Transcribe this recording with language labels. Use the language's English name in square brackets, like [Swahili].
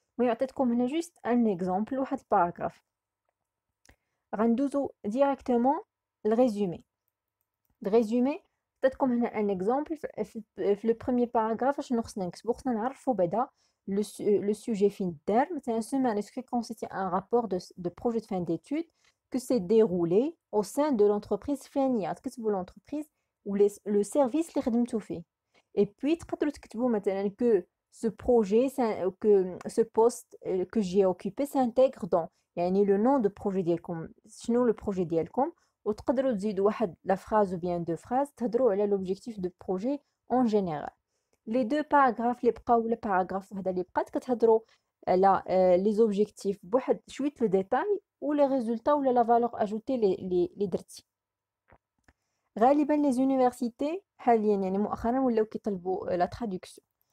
[Arabic] المهم عطيتكم هنا جوست ان اكزومبل واحد الباراغراف. غندوزو ديريكتومون الريزومي. الريزومي عطيتكم هنا ان اكزومبل. في لو بروميير باراغراف شنو خصنا نكتبو؟ خصنا نعرفو بعدا le sujet fin d'art. [French] Ce manuscrit constitue un rapport de projet de fin d'études que s'est déroulé au sein de l'entreprise فلانية. [Arabic] تكتبوا l'entreprise ou le service اللي خدمتو فيه. [French] Et puis تقدروا تكتبوا مثلا que ce projet, que ce poste que j'ai occupé s'intègre dans، يعني le nom de projet ديالكم شنو le projet ديالكم. [Arabic] وتقدروا تزيدوا واحد لا phrase ou bien deux phrases تهضروا على l'objectif de projet en général. لي دو باراغراف اللي بقاو ولا باراغراف وحده اللي بقات كتهضروا على لي زوبجيكتيف بواحد شويه لو ديتاي ولا ريزولتا ولا لا فالور اجوتي اللي درتي. غالبا لي زونيفرسيتي حاليا يعني مؤخرا ولاو كيطلبوا لا تراديكسيون.